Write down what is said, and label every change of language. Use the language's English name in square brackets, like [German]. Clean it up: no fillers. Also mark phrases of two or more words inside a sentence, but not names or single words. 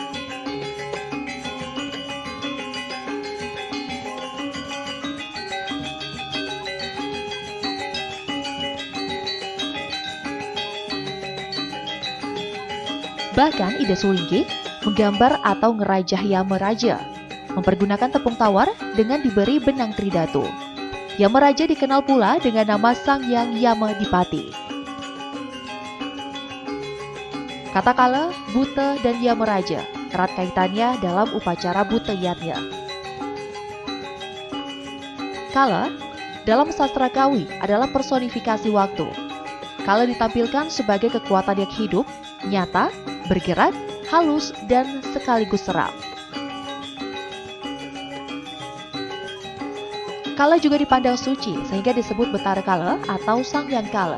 [Indonesian] Bahkan Ida Sulinggi menggambar atau ngerajah Yamaraja, mempergunakan tepung tawar dengan diberi benang tridatu. Yamaraja dikenal pula dengan nama Sang Yang Yamadipati. Kata kala, buta dan Yamaraja erat kaitannya dalam upacara buta yatnya. Kala, dalam sastra Kawi adalah personifikasi waktu. Kala ditampilkan sebagai kekuatan yang hidup, nyata, bergerak, halus, dan sekaligus seram. Kala juga dipandang suci sehingga disebut Betara Kala atau Sang Yang Kala.